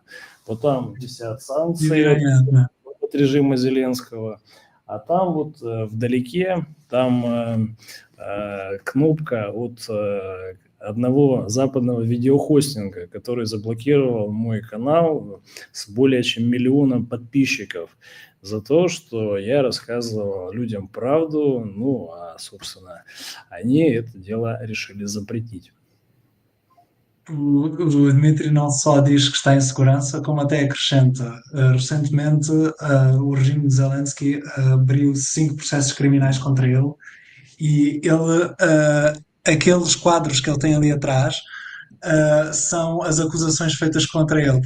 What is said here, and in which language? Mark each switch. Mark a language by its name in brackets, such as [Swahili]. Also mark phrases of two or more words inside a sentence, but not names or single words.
[Russian] Вот там висят санкции от режима Зеленского, а там вот вдалеке, там кнопка от одного западного видеохостинга, который заблокировал мой канал с более чем 1 миллионом подписчиков за то, что я рассказывал людям правду, а, собственно, они это дело решили запретить. [Portuguese] O Dmitry não só diz que está em segurança, como até acrescenta. Recentemente, o regime de Zelensky abriu 5 processos criminais contra ele e aqueles quadros que ele tem ali atrás são as acusações feitas contra ele.